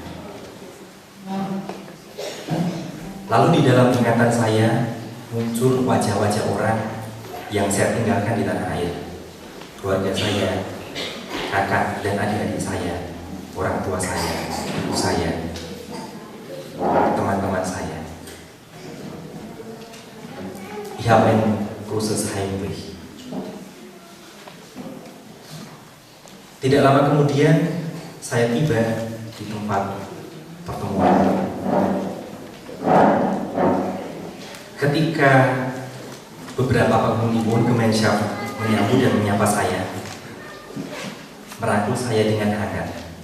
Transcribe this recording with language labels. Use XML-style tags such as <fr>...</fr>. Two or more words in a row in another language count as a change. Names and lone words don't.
<id>Lalu di dalam ingatan saya muncul wajah-wajah orang yang saya tinggalkan di tanah air. Keluarga saya, kakak dan adik-adik saya, orang tua saya, ibu saya, teman-teman saya.</id> <de>Ich habe ein großes Heimweh.</de> <id>Tidak lama kemudian saya tiba di tempat pertemuan. Ketika beberapa penghuni Wohngemeinschaft menyambut dan menyapa saya, merangkul saya dengan hangat.</id>